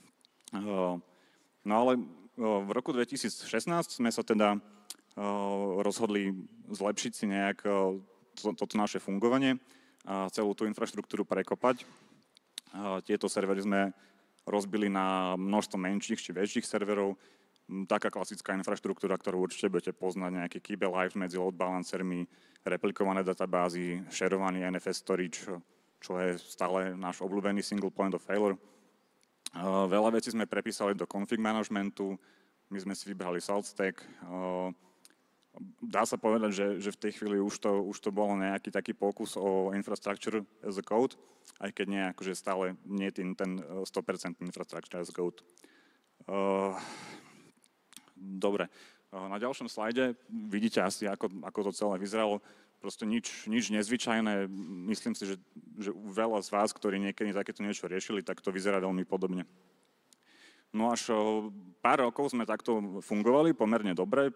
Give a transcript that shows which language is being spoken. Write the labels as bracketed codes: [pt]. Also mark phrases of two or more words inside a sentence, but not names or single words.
[sk] No ale v roku 2016 sme sa teda rozhodli zlepšiť si nejak toto naše fungovanie a celú tú infraštruktúru prekopať. Tieto servery sme rozbili na množstvo menších či väčších serverov. Taká klasická infraštruktúra, ktorú určite budete poznať, nejaké [en] key lives [sk] medzi [en] load balancermi, [sk] replikované databázy, sharovaný [en] NFS storage, [sk] čo je stále náš obľúbený [en] single point of failure. [sk] Veľa vecí sme prepísali do [en] config managementu, [sk] my sme si vybrali [en] salt stack. [sk] Dá sa povedať, že v tej chvíli už to bolo nejaký taký pokus o [en] infrastructure as a code, [sk] aj keď nie, akože stále nie ten 100% [en] infrastructure as a code. [sk] Dobre, na ďalšom slajde vidíte asi, ako to celé vyzeralo. proste nič nezvyčajné. Myslím si, že veľa z vás, ktorí niekedy takéto niečo riešili, tak to vyzerá veľmi podobne. No až pár rokov sme takto fungovali pomerne dobre.